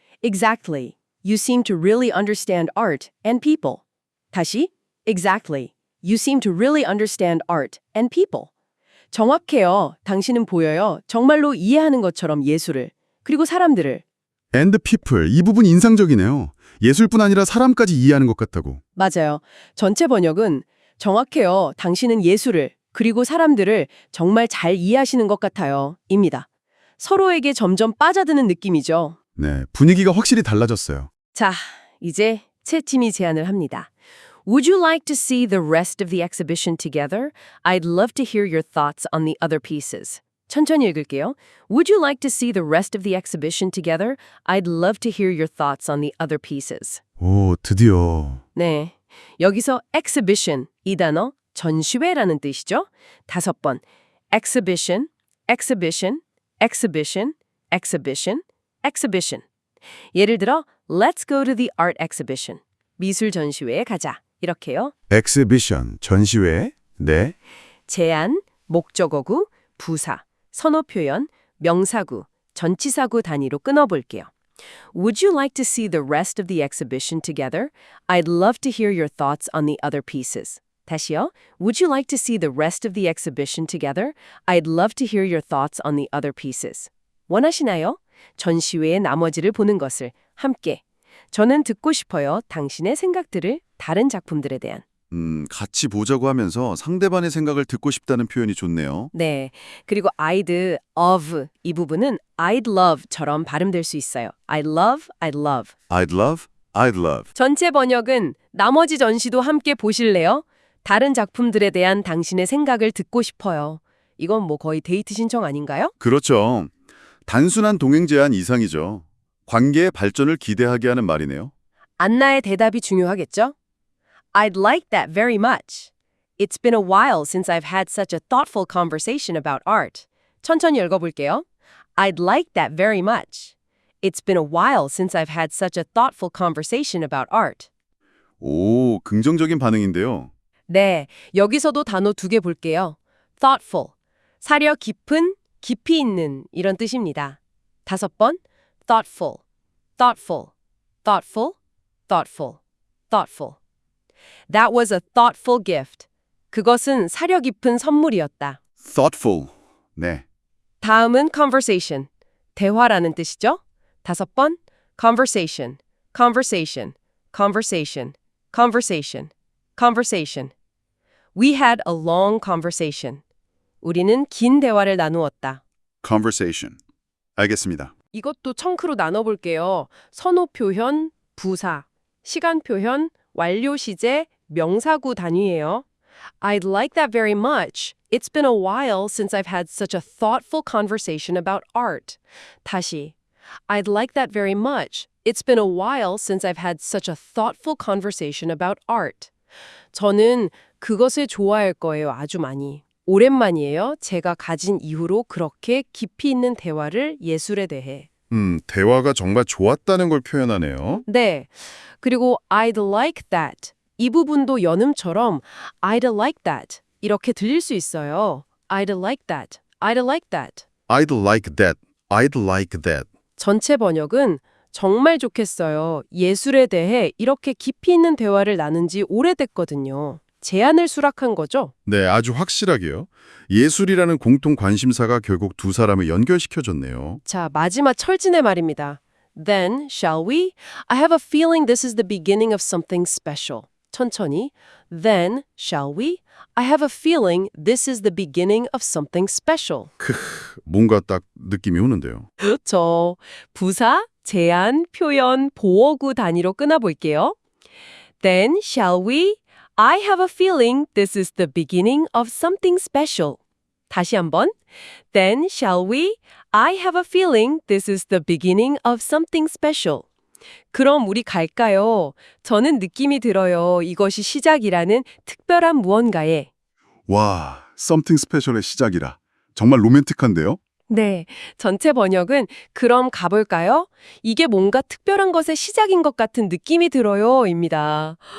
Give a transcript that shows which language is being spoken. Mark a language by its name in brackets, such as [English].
[English] Exactly. You seem to really understand art and people. [Korean] 다시. [English] Exactly. You seem to really understand art and people. [Korean] 정확해요. 당신은 보여요. 정말로 이해하는 것처럼 예술을. 그리고 사람들을. [English] And people, [Korean] 이 부분 인상적이네요. 예술뿐 아니라 사람까지 이해하는 것 같다고. 맞아요. 전체 번역은 정확해요. 당신은 예술을, 그리고 사람들을 정말 잘 이해하시는 것 같아요. 입니다. 서로에게 점점 빠져드는 느낌이죠. 네, 분위기가 확실히 달라졌어요. 자, 이제 채팀이 제안을 합니다. [English] Would you like to see the rest of the exhibition together? I'd love to hear your thoughts on the other pieces. [Korean] 천천히 읽을게요. [English] Would you like to see the rest of the exhibition together? I'd love to hear your thoughts on the other pieces. [Korean] 오, 드디어. 네, 여기서 exhibition 이 단어 전시회라는 뜻이죠. [English] 5번 exhibition, exhibition, exhibition, exhibition, exhibition. [Korean] 예를 들어 [English] Let's go to the art exhibition. [Korean] 미술 전시회에 가자. 이렇게요. exhibition, 전시회. 네. 제안, 목적어구, 부사, 선호 표현, 명사구, 전치사구 단위로 끊어볼게요. [English] Would you like to see the rest of the exhibition together? I'd love to hear your thoughts on the other pieces. [Korean] 다시요. [English] Would you like to see the rest of the exhibition together? I'd love to hear your thoughts on the other pieces. [Korean] 원하시나요? 전시회의 나머지를 보는 것을 함께. 저는 듣고 싶어요. 당신의 생각들을 다른 작품들에 대한. 같이 보자고 하면서 상대방의 생각을 듣고 싶다는 표현이 좋네요. 네. 그리고 I'd of 이 부분은 [English] I'd love [Korean] 처럼 발음될 수 있어요. [English] I'd love, I'd love. I'd love, I'd love. [Korean] 전체 번역은 나머지 전시도 함께 보실래요? 다른 작품들에 대한 당신의 생각을 듣고 싶어요. 이건 뭐 거의 데이트 신청 아닌가요? 그렇죠. 단순한 동행 제안 이상이죠. 관계의 발전을 기대하게 하는 말이네요. 안나의 대답이 중요하겠죠? [English] I'd like that very much. It's been a while since I've had such a thoughtful conversation about art. [Korean] 천천히 읽어볼게요. [English] I'd like that very much. It's been a while since I've had such a thoughtful conversation about art. [Korean] 오, 긍정적인 반응인데요. 네, 여기서도 단어 2개 볼게요. thoughtful, 사려 깊은, 깊이 있는 이런 뜻입니다. [English] 5번, thoughtful, thoughtful, thoughtful, thoughtful, thoughtful. That was a thoughtful gift. [Korean] 그것은 사려 깊은 선물이었다. thoughtful. 네. 다음은 conversation, 대화라는 뜻이죠. [English] 5번, conversation, conversation, conversation, conversation, conversation. We had a long conversation. [Korean] 우리는 긴 대화를 나누었다. conversation. 알겠습니다. 이것도 청크로 나눠볼게요. 선호 표현, 부사, 시간 표현, 완료 시제, 명사구 단위예요. [English] I'd like that very much. It's been a while since I've had such a thoughtful conversation about art. [Korean] 다시. [English] I'd like that very much. It's been a while since I've had such a thoughtful conversation about art. [Korean] 저는 그것을 좋아할 거예요. 아주 많이. 오랜만이에요. 제가 가진 이후로 그렇게 깊이 있는 대화를 예술에 대해. 대화가 정말 좋았다는 걸 표현하네요. 네. 그리고 [English] I'd like that. [Korean] 이 부분도 연음처럼 [English] I'd like that [Korean] 이렇게 들릴 수 있어요. [English] I'd like that. I'd like that. I'd like that. I'd like that. [Korean] 전체 번역은 정말 좋겠어요. 예술에 대해 이렇게 깊이 있는 대화를 나눈 지 오래됐거든요. 제안을 수락한 거죠? 네, 아주 확실하게요. 예술이라는 공통 관심사가 결국 두 사람을 연결시켜줬네요. 자, 마지막 철진의 말입니다. [English] Then, shall we? I have a feeling this is the beginning of something special. [Korean] 천천히. [English] Then, shall we? I have a feeling this is the beginning of something special. [Korean] 뭔가 딱 느낌이 오는데요. 그렇죠. 부사, 제안, 표현, 보어구 단위로 끊어볼게요. [English] Then, shall we? I have a feeling this is the beginning of something special. [Korean] 다시 한번. [English] Then, shall we? I have a feeling this is the beginning of something special. [Korean] 그럼 우리 갈까요? 저는 느낌이 들어요. 이것이 시작이라는 특별한 무언가에. 와, [English] something special [Korean] 의 시작이라. 정말 로맨틱한데요? 네, 전체 번역은 그럼 가볼까요? 이게 뭔가 특별한 것의 시작인 것 같은 느낌이 들어요.입니다.